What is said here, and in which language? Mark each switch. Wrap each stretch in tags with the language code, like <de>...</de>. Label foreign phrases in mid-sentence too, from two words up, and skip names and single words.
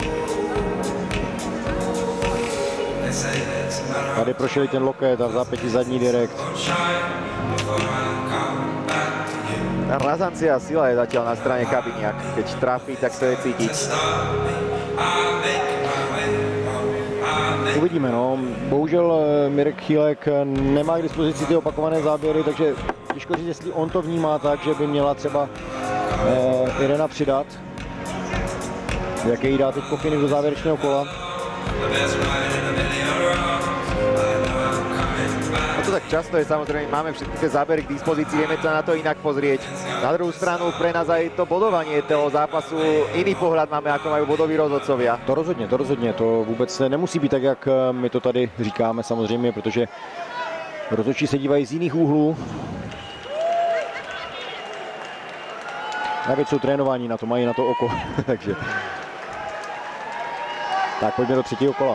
<cs>Tady prošel ten loket a v zápětí zadní direkt.</cs> <sk>Tá razancia a sila je zatiaľ na strane Chabiňák. Keď trafí, tak to je cítiť. Uvidíme, no.</sk> <cs>Bohužel Mirek Chýlek nemá k dispozici ty opakované záběry, takže těžko říct, jestli on to vnímá tak, že by měla třeba Irena přidat. Jaké jí dá teď pokyny do závěrečného kola.</cs> <sk>No to tak často je, samozrejme, máme všetky tie zábery k dispozícii, vieme sa na to inak pozrieť. Na druhú stranu pre nás aj to bodovanie toho zápasu, iný pohľad máme, ako majú bodoví rozhodcovia.</sk> <cs>To rozhodně, to vůbec nemusí být tak, jak my to tady říkáme samozřejmě, protože rozhodčí se dívají z jiných úhlů. Navíc jsou trénováni na to, mají na to oko, takže... Tak poďme do třetího kola.</cs>